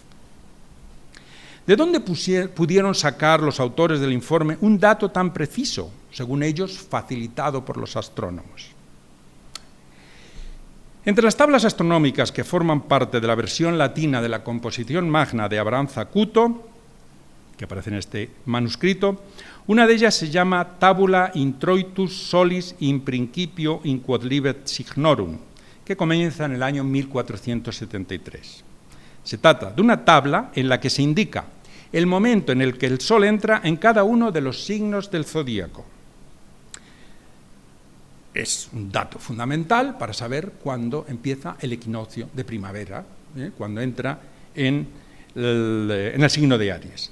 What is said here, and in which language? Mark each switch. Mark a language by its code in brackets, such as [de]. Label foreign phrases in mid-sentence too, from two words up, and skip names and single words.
[es] ¿De dónde pudieron sacar los autores del informe un dato tan preciso, según ellos, facilitado por los astrónomos? Entre las tablas astronómicas que forman parte de la versión latina de la composición magna de Abraham Zacuto, que aparece en este manuscrito, una de ellas se llama [la] Tabula introitus solis in principio in quodlibet signorum, [es] que comienza en el año 1473. Se trata de una tabla en la que se indica el momento en el que el Sol entra en cada uno de los signos del zodíaco. Es un dato fundamental para saber cuándo empieza el equinoccio de primavera, cuando entra en el signo de Aries.